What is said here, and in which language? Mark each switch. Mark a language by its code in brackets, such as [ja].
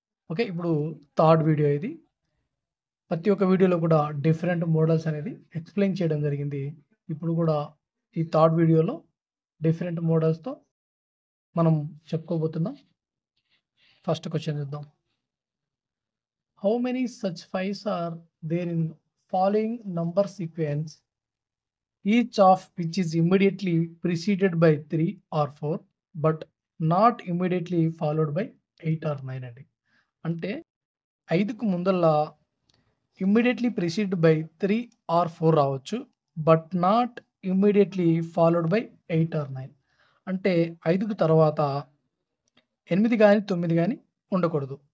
[te] Okay, ఇప్పుడు third video ఇది. ప్రతి ఒక్క వీడియోలో కూడా డిఫరెంట్ మోడల్స్ అనేది ఎక్స్ప్లెయిన్ చేయడం జరిగింది. ఇప్పుడు కూడా ఈ థర్డ్ వీడియోలో డిఫరెంట్ మోడల్స్తో మనం చెప్పుకోబోతున్నాం. ఫస్ట్ క్వశ్చన్ చూద్దాం. [en] how many such fives are there in following number sequence, each of which is immediately preceded by 3 or 4 but not immediately followed by 8 or 9 [te] అండి. అంటే 5కు ముందల్లా [en] immediately preceded by 3 or 4 [te] రావచ్చు, [en] But not immediately followed by 8 or 9. [te] అంటే 5కు తర్వాత 8 కానీ 9 కానీ ఉండకూడదు.